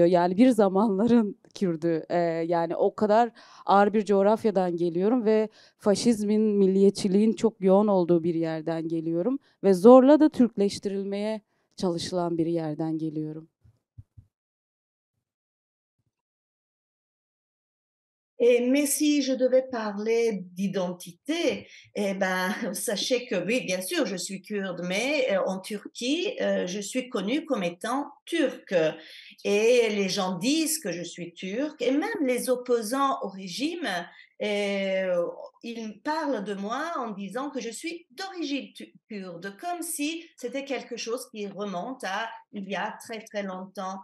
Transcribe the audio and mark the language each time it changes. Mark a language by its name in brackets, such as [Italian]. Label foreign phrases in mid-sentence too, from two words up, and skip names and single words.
[Turkish] Yani bir zamanların Kürdü. Yani o kadar ağır bir coğrafyadan geliyorum ve faşizmin, milliyetçiliğin çok yoğun olduğu bir yerden geliyorum ve zorla da Türkleştirilmeye çalışılan bir yerden geliyorum. [French] Mais si je devais parler d'identité, eh ben, sachez que oui, bien sûr, je suis kurde, mais en Turquie, je suis connue comme étant turque. Et les gens disent que je suis turque, et même les opposants au régime, ils parlent de moi en disant que je suis d'origine kurde, comme si c'était quelque chose qui remonte à il y a très très longtemps.